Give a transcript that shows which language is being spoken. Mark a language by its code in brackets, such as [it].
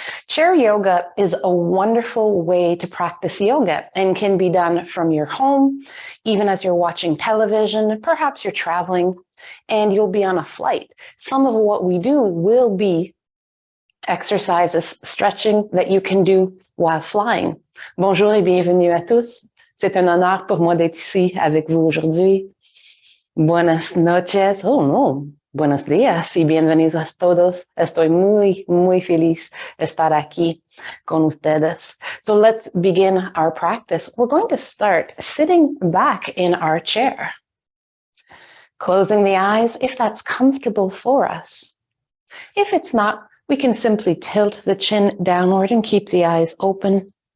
[en] Chair yoga is a wonderful way to practice yoga and can be done from your home, even as you're watching television, perhaps you're traveling and you'll be on a flight. Some of what we do will be exercises, stretching that you can do while flying. [fr] Bonjour et bienvenue à tous. C'est un honneur pour moi d'être ici avec vous aujourd'hui. [es] Buenas noches, [en] oh no, [es] buenos días y bienvenidos a todos. Estoy muy feliz de estar aquí con ustedes. [en] So let's begin our practice. We're going to start sitting back in our chair, closing the eyes if that's comfortable for us. If it's not, we can simply tilt the chin downward and keep the eyes open.